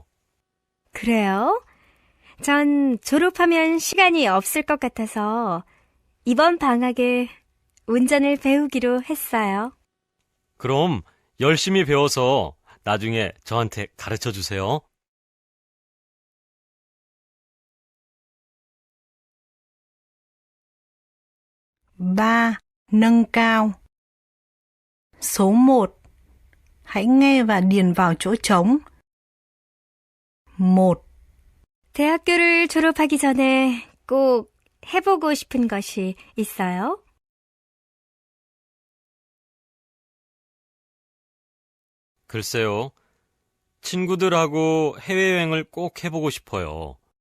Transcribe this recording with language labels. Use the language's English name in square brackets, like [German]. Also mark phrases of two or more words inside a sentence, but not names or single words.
[Korean] 그래요? 전 졸업하면 시간이 없을 것 같아서 이번 방학에 운전을 배우기로 했어요. 그럼 열심히 배워서 나중에 저한테 가르쳐 주세요. [Vietnamese] Ba. Nâng cao. Số 1. Hãy nghe và điền vào chỗ trống. [Korean] 1. 대학교를 졸업하기 전에 꼭 해보고 싶은 것이 있어요? 글쎄요. 친구들하고 해외여행을 꼭 해보고 싶어요.